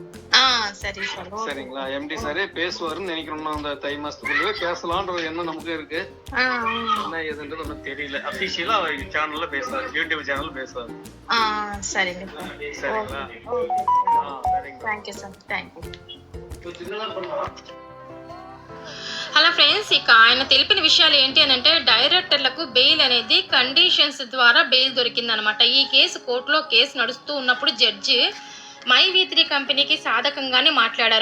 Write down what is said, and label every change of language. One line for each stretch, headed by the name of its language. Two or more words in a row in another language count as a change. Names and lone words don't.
Tamil: சரி சார். சரிங்களா? எம்டி சாரே பேசுவாருன்னு நினைக்கிறோம்னா அந்த தை மாசத்துக்குள்ளே பேசலாம்ன்ற எண்ணம் நமக்கு இருக்கு. என்ன ஏதுன்றது ஒன்னும் தெரியல.
English: officially channel
Tamil: பேசுவாரு,
English: YouTube channel
Tamil: பேசுவாரு. சரிங்க. சரிங்களா?
English: thank you sir. thank you. hello friends,
Telugu: ఇక ఆయన తెలిపిన విషయాలు ఏంటి అని అంటే,
English: directors bail
Telugu: అనేది కండిషన్స్ ద్వారా బెయిల్ దొరికిందనమాట. ఈ కేసు కోర్టులో కేసు నడుస్తూ ఉన్నప్పుడు జడ్జి మై వి3 కంపెనీకి సాధకంగానే మాట్లాడారు.